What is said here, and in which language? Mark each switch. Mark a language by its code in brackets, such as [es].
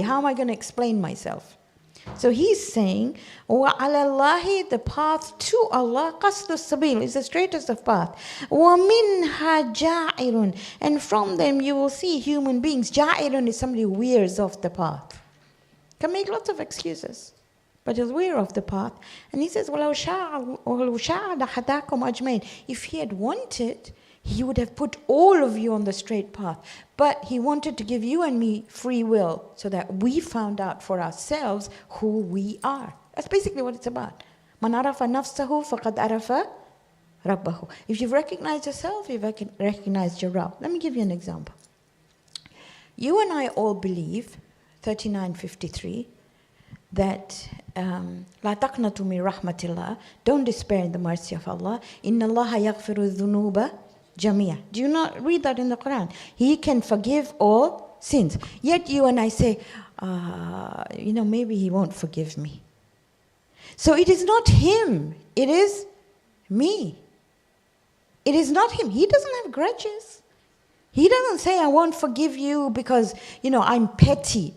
[en] How am I going to explain myself? So he's saying, [ar] وَعَلَى اللَّهِ, [en] the path to Allah, [ar] قَصْدُ السَّبِيلِ, [en] is the straightest of path. [ar] وَمِنْهَا جَائِرٌ, [en] and from them you will see human beings. Ja'irun is somebody who veers off the path. Can make lots of excuses, but he'll veer off the path. And he says, [ar] وَلَوْ شَاءَ لَهَدَاكُمْ أَجْمَعِينَ. [en] If he had wanted, he would have put all of you on the straight path. But he wanted to give you and me free will so that we found out for ourselves who we are. That's basically what it's about. [ar] مَنْ عَرَفَ نَفْسَهُ فَقَدْ عَرَفَ رَبَّهُ. [en] If you've recognized yourself, you've recognized your Rabb. Let me give you an example. You and I all believe, 39:53, that [ar] لا تقنطوا من رحمة الله, [en] don't despair in the mercy of Allah. [ar] إن الله يغفر الذنوب جميعا. [en] Do you not read that in the Qur'an? He can forgive all sins. Yet you and I say, maybe He won't forgive me. So it is not Him, it is me. It is not Him. He doesn't have grudges. He doesn't say, I won't forgive you because, I'm petty.